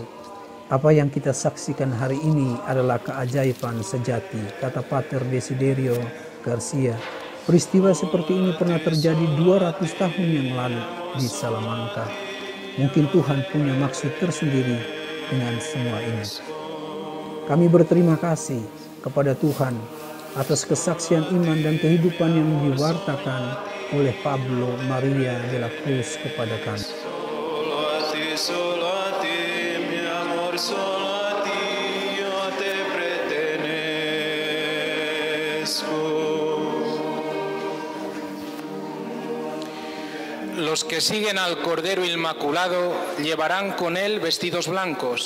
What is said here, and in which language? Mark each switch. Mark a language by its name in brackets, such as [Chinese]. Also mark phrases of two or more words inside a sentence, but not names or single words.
[Indonesian] Apa yang kita saksikan hari ini adalah keajaiban sejati, kata Pater Desiderio Garcia, peristiwa seperti ini pernah terjadi 200 tahun yang lalu di Salamanca. Mungkin Tuhan punya maksud tersendiri dengan semua ini. Kami berterima kasih kepada Tuhan atas kesaksian iman dan kehidupan yang diwartakan oleh Pablo Maria de la Cruz kepada kami. [Spanish] Solo a ti, mi amor, solo a ti yo te pertenezco. Los que siguen al Cordero Inmaculado llevarán con él vestidos blancos.